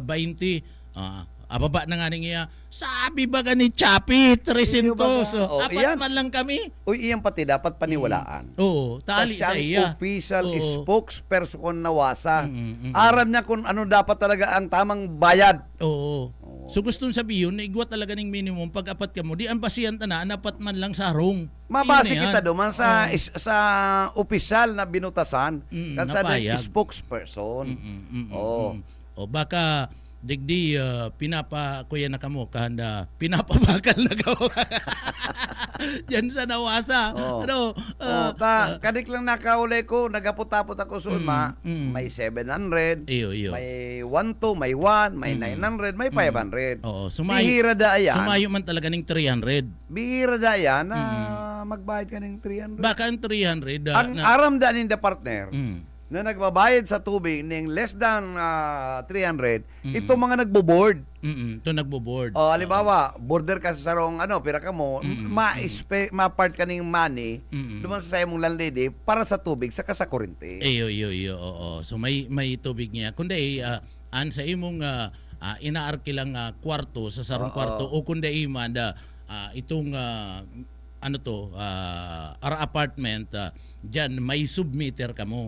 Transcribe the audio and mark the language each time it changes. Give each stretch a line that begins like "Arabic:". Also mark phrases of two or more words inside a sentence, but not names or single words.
Bikol: Ababa na nga niya. Sabi ba ni Chappy 300? Apat man lang kami.
Filipino: Uy, iyan pati dapat paniwalaan.
Bikol: Oo, tali sa iya. Official spokesperson na wasa. Aram niya kung ano dapat talaga ang tamang bayad. Oo. So gustong sabihin, igwa talaga ng minimum pag apat ka mo, di ang basihan na apat man lang sa harong. Mabase kita duman sa opisyal na binutasan. Kansa
Filipino: napayag.
Bikol: Spokesperson. O baka digdi kuya na kamo kahanda pinapabakal na kamo. Yan sa nawasa. Kadik lang nakaulay ko, nagapot-tapot ako sa uma. May 700, Iyo. may 1-2, may 1, may 900, may 500. Oo, Bihira da yan. Sumayo man talaga ng 300. Bihira da yan na magbayad ka ng 300. Baka ang 300 Ang aram da ng partner na nagbabayad sa tubig ng
English: less than 300,
Bikol: ito mga nagbo-board. Ito nagbo-board. O, halimbawa, border ka sa sarong pira ka mo, ma-part ka ng money, duman sa mong landlady para sa tubig saka sa kurente. Iyo. Oo. So may tubig niya. Kundi an sa imong inaarki lang kwarto sa sarong kwarto o kundi imanda itong apartment diyan may submeter ka mo.